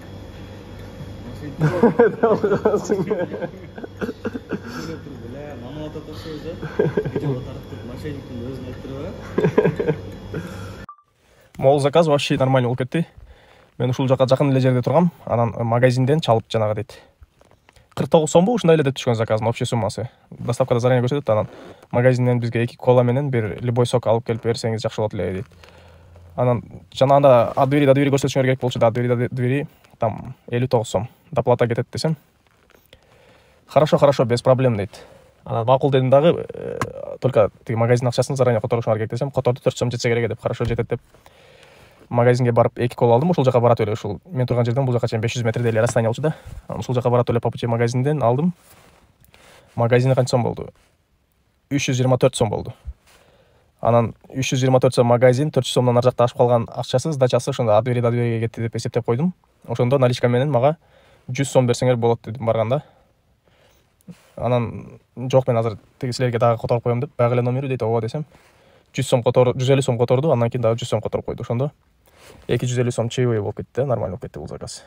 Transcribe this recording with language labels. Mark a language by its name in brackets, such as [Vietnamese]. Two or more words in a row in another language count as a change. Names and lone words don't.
[Kyrgyz] Мол заказ [Russian] вообще нормально [Kyrgyz] болуп кетти. Мен ушул жака жакын эле жерде тургам, анан магазинден чалып жанагы дейт. 49 сомбу ушундай эле деп түшкөн заказдын общий суммасы. Доставкада заранее көрсөтөт, анан магазинден бизге 2 кола менен бир любой сок алып келип берсеңиз жакшы болот эле дейт. Анан жанагында [Russian] от двери до двери [Kyrgyz] көрсөтүшүңөр керек болчу, [Russian] от двери до двери там 59 сом. [Kyrgyz] Доплата кетет десем. [Russian] Хорошо, без проблем дейт. [Kyrgyz] Анан макул дедим дагы, только тиги магазин акчасын заранее которушуңар керек десем, которду 4 сом жетсе керек деп, хорошо жетет деп. Магазинге барып 2 кола алдым, ушул жака барат эле, ушул мен турган жерден бул жака чейин 500 метрдей эле расстояние болчу да. Анан ушул жака барат эле по пути магазинден алдым. Магазине канча сом болду? 324 сом болду. Анан 324 сом магазин, 400 сомдон ар жакта ашып калган акчасы, сдачасы ошондо [Russian] от двери до двериге [Kyrgyz] кетти деп эсептеп койдум. Ошондо наличка менен мага 100 сом берсеңер болот дедим барганда. Анан жок, мен азыр тиги силерге дагы которуп коем деп, баягы эле номери дейт, ооба десем. 100 сом которду, 150 сом которду, андан кийин дагы 100 сом которуп койду. Ошондо 250 сом чаевой болуп кетти да, нормально болуп кетти бул заказ.